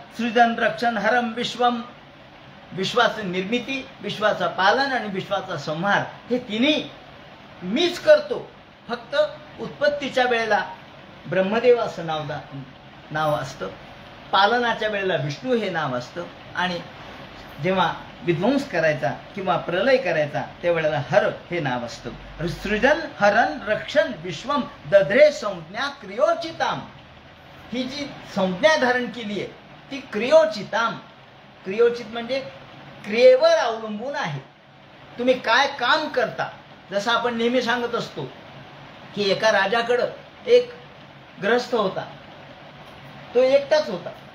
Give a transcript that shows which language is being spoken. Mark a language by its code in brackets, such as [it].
[sa] सृजन रक्षण हरम विश्वम, [mr] विश्वाची निर्मिती, विश्वाचा पालन आणि विश्वाचा संहार हे तिन्ही मीच करतो. फक्त उत्पत्तीच्या वेळेला ब्रह्मदेव असं नाव असतं, पालनाच्या वेळेला विष्णू हे नाव असतं, आणि जेव्हा विध्वंस करायचा किंवा प्रलय करायचा त्यावेळेला हर हे नाव असतं. [sa] सृजन हरण रक्षण विश्वम दध्रे संज्ञा क्रियोचिताम. [mr] ही जी संज्ञा धारण केली आहे ती क्रियोचिताम. क्रियोचित म्हणजे क्रियेवर अवलंबून आहे. तुम्ही काय काम करता. जसं आपण नेहमी सांगत असतो की एका राजाकडं एक गृहस्थ होता, तो एकटाच होता.